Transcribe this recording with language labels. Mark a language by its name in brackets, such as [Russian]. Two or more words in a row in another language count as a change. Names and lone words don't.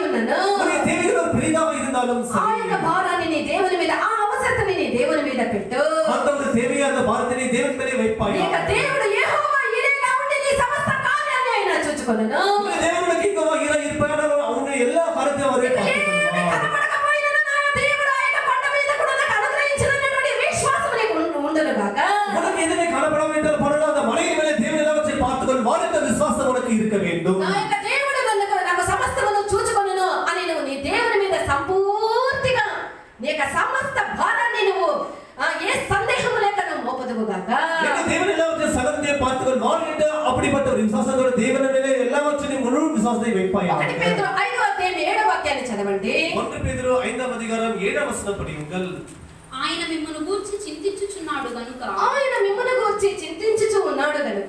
[Telugu] కూడాను [Tamil] உன்னுடைய தேவைகள் பெரிதாக இருந்தாலும் ఆ சரி [Telugu] యొక్క భారాన్ని నీ దేవుని మీద ఆ అవసరతని నీ దేవుని మీద పెట్టు [Tamil] அந்த ஒரு தேவையான பாரத்தை தேவன் மேலே [Telugu] నీ [Tamil] வைப்பாயா [Telugu] యొక్క దేవుడు యెహోవా ఈరేగా ఉండి నీ సమస్త కార్యాన్ని ఆయన చూచుకొనును [Tamil] தேவனுக்கு இங்கவா இருப்பாயா அவனுடைய எல்லா காரியத்தையும் அவரே பார்த்துக்கொள்வார் [Telugu] కనపడకపోయినను నా దేవుడు ఆ యొక్క కొండ మీద కూడా నాకు అనుగ్రహించినటువంటి విశ్వాసం నీకు ఉండును గాక [Tamil] உனக்கு எதுவுமே காணப்படாமல் என்றால் பரவாயில்லை அந்த மலையின் மேலே தேவன் எல்லாவற்றையும் பார்த்துக்கொள்வார் என்ற விசுவாசம் உனக்கு இருக்க வேண்டும் [Telugu] నా యొక్క దేవుడు నాకు సమస్తమును చూచుకొనును అని నువ్వు నీ దేవుని మీద సంపూర్తిగా నీ యొక్క సమస్త భారాన్ని నువ్వు ఏ సందేహము లేక నువ్వు మోపదువు గాక [Tamil] எனக்கு தேவன் எல்லாவற்றையும் சகலத்தையும் பார்த்துக்கொள்வார் என்ற அப்படிப்பட்ட ஒரு விசுவாசத்தோட தேவன் மேலே எல்லாவற்றையும் முழு விசுவாசத்தை வைப்பாயா [Telugu] 1 பேதுரு 5వ అధ్యాయం 7వ వాక్యాన్ని చదవండి [Tamil] 1 பேதுரு 5వ அதிகாரம் 7వ వచనం படியுங்கள் [Telugu] ఆయన మిమ్మల్ని గూర్చి చింతించుచున్నాడు గనుక ఆయన మిమ్మల్ని గురించి చింతించుచు ఉన్నాడు గనుక